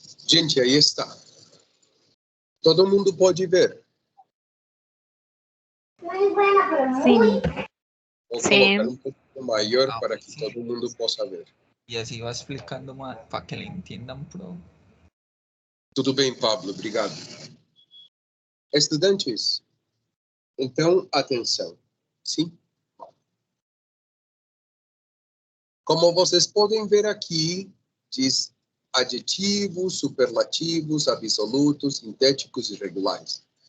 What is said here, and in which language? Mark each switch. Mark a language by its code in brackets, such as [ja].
[pt] Gente, aí está. Todo mundo pode ver. Sim. Vou Sim. colocar um pouco maior para que sim. todo mundo possa ver. [es] Y así va explicando más para que le entiendan pro. [pt] Tudo bem, Pablo, obrigado. Estudantes, então, atenção. Sim? Como vocês podem ver aqui, diz adjetivos, superlativos, absolutos, sintéticos e regulares.